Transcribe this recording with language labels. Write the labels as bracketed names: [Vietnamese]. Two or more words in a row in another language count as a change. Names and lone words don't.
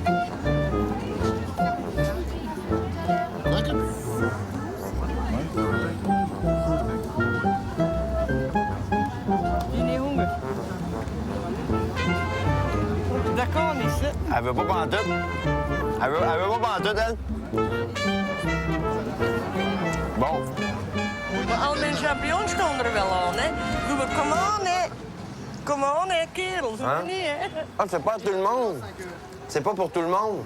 [French] Il est où? D'accord, on est ici. Elle veut pas pantoute. Elle veut pas pantoute, elle. Bon. [Dutch] Al mijn champignons komen er wel aan, hè. Kom aan, hè. Kom aan, hè, kerel. Zo Hein? niet, hè. [French] Ah, c'est pas tout le monde. C'est pas pour tout le monde.